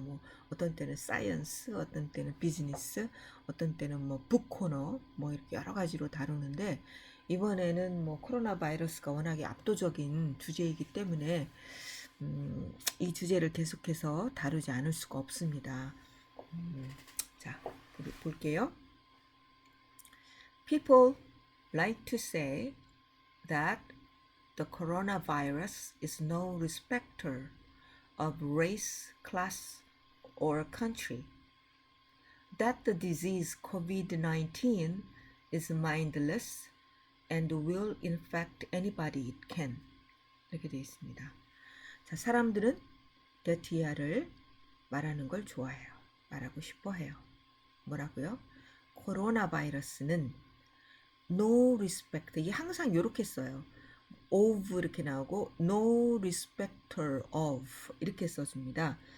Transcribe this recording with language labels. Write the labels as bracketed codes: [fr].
[ko] 뭐 어떤 때는 사이언스, 어떤 때는 비즈니스, 어떤 때는 뭐 북코너, 뭐 이렇게 여러 가지로 다루는데 이번에는 뭐 코로나 바이러스가 워낙에 압도적인 주제이기 때문에 이 주제를 계속해서 다루지 않을 수가 없습니다. 자, 볼게요. [en] People like to say that the coronavirus is no respecter of race, class, or country. That the disease COVID-19 is mindless and will infect anybody it can. [ko] 이렇게 되어 있습니다. 자, 사람들은 더티야를 말하는 걸 좋아해요. 말하고 싶어 해요. 뭐라고요? 코로나 바이러스는 [en] no respect. [ko] 이게 항상 이렇게 써요. of 이렇게 나오고 [en] no respecter of [ko] 이렇게 써줍니다.